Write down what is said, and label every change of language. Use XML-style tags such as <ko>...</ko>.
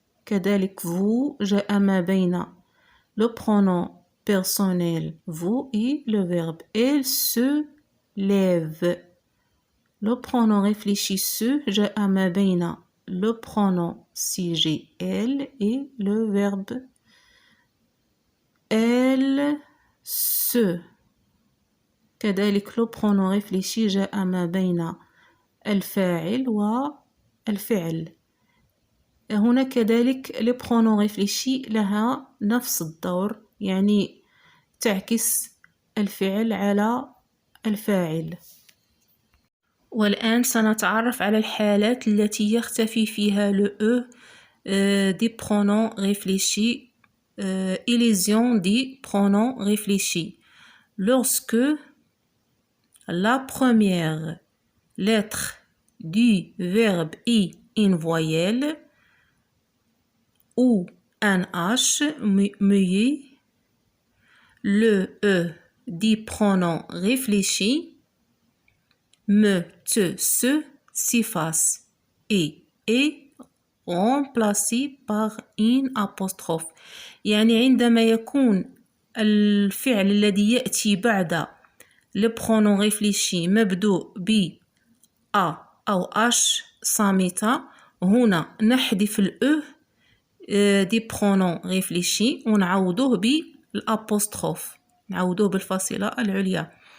<fr>كذلك vous</fr> <ar>جاء ما بين</ar> <fr>le pronom personnel vous et le verbe. Elle se lève. Le pronom réfléchi se</fr> <ar>جاء ما بين</ar> <fr>le pronom sujet elle et le verbe elle se.</fr> <ar>كذلك le pronom réfléchi جاء ما بين الفاعل والفعل. هنا كذلك les pronoms réfléchis لها نفس الدور، يعني تعكس الفعل على الفاعل. والآن سنتعرف على الحالات التي يختفي فيها le e des pronoms réfléchis.</ar> <fr>Illusion des pronoms réfléchis. Lorsque la première lettre du verbe est une voyelle ou un H muet, le E du pronom réfléchi me, te, se s'efface et est remplacé par une apostrophe.</fr> <ar>يعني عندما يكون الفعل الذي يأتي بعد le pronom réfléchi مبدوء ب A أو H صامتة، هنا نحذف ال E دي pronom réfléchi ونعوضوه بالapostrophe، نعوضوه بالفاصلة العليا.</ar>